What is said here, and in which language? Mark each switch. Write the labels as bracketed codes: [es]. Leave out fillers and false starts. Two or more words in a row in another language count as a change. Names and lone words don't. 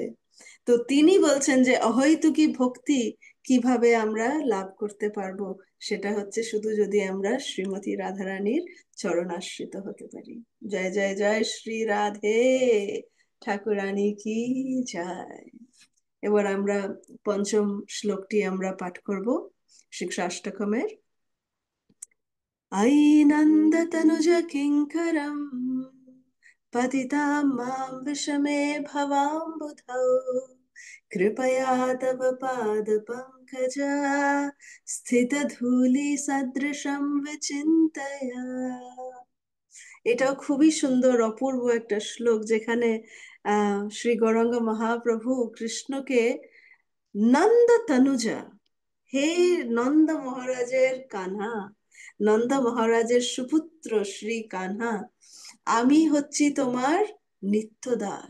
[bn] তো তিনি বলছেন যে অহৈতুকী ভক্তি কিভাবে আমরা লাভ করতে পারবো, সেটা হচ্ছে শুধু যদি আমরা শ্রীমতী রাধারানীর চরণাশ্রিত হতে পারি। জয় জয় জয় শ্রী রাধে ঠাকুরানী কি জয়। এবার আমরা পঞ্চম শ্লোকটি আমরা পাঠ করব শিক্ষাষ্টকমের। [sa] अयि नन्दतनुज किङ्करम् पतितां मां विषमे भवाम्बुधौ कृपया तव पादपङ्कज স্থিতধূলিসদৃশं विचिन्तय। [bn] এটাও খুবই সুন্দর অপূর্ব একটা শ্লোক, যেখানে শ্রী গৌরাঙ্গ মহাপ্রভু কৃষ্ণকে নন্দ তনুজা, হে নন্দ মহারাজের কানহা, নন্দ মহারাজের সুপুত্র শ্রী কানহা, আমি হচ্ছি তোমার নিত্য দাস।